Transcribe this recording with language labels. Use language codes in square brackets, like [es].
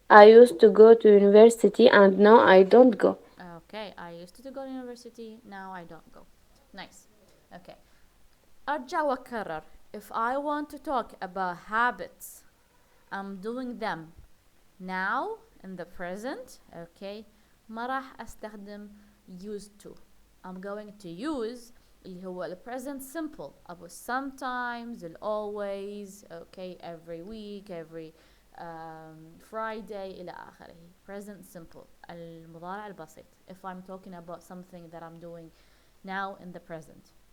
[en] I used to go to university and now I don't go. Okay. I used to go to university. Now I don't go. Nice. Okay. [ar] أرجع وأكرر. [en] If I want to talk about habits, I'm doing them now in the present. Okay. [ar] ما راح أستخدم used to. [en] I'm going to use [ar] اللي هو [en] the present simple أبو sometimes, always, okay, every week, every Friday [ar] إلى آخره. [en] Present simple [ar] المضارع البسيط. [en] If I'm talking about something that I'm doing now in the present.